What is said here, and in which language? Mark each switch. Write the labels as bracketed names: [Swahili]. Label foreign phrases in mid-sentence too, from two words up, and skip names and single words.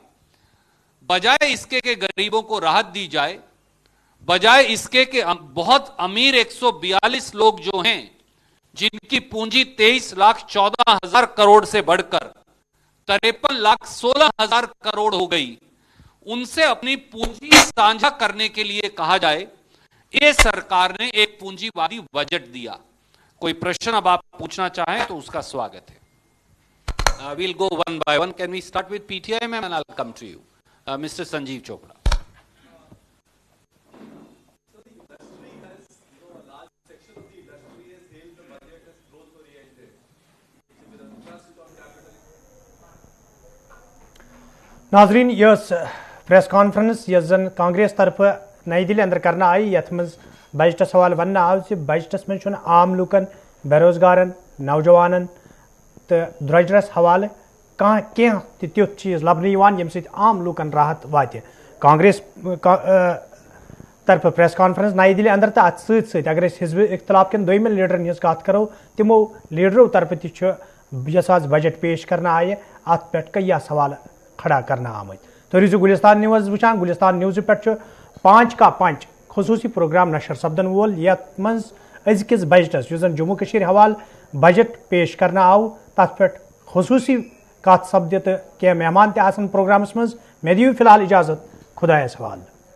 [Hindi] बजाय इसके कि गरीबों को राहत दी जाए, बजाय इसके कि बहुत अमीर 142 लोग जो हैं, जिनकी पूंजी 23,14,000 करोड़ से बढ़कर 53,16,000 करोड़ हो गई, उनसे अपनी पूंजी साझा करने के लिए कहा जाए, ये सरकार ने एक पूंजीवादी बजट दिया। कोई प्रश्न अब आप पूछना चाहें तो उसका स्वागत है। [English] We'll go one by one. Can we start with PTI, ma'am, and I'll come to you. Mr. Sanjeev Chopra. [Kashmiri] नाजरीन, यह [English] press conference [Kashmiri] यस जन कांग्रेस तरफ नई दिल्ली अंदर करना आई, यथ मज बजटस हवाले वन आव बजटस मज आम लूकन, बेरोजगारन, नौजवानन तो द्रजरस हवाले कह तुथ चीज लबन यम सत आम लूकन राहत वात। कांग्रेस तरफ [English] press conference [Kashmiri] नई दिल्ली अंदर तो अत सत अगर हिजब इख्तलाफ कन दोम लीडरन हज कत करो, तमो लीडरों तरफ तस आज बजट पेश करना आय, अत पे कई सवाल खड़ा करना आमत। तो रूजू गुलिस्तान न्यूज़ वुचान। गुलिस्तान न्यूज़ पे 5 का 5 खसूसी प्रोग्राम नशर सपदन वोल, यथ मज अजकिस बजटस युस जम्मू कश्मीर हवाल बजट पेश करना आव, तथ पे खसूसी कत सपद तो क्या मेहमान तहन प्रोग्रामस मज। मे दियो फिलहाल इजाजत, खुदायस हवाल।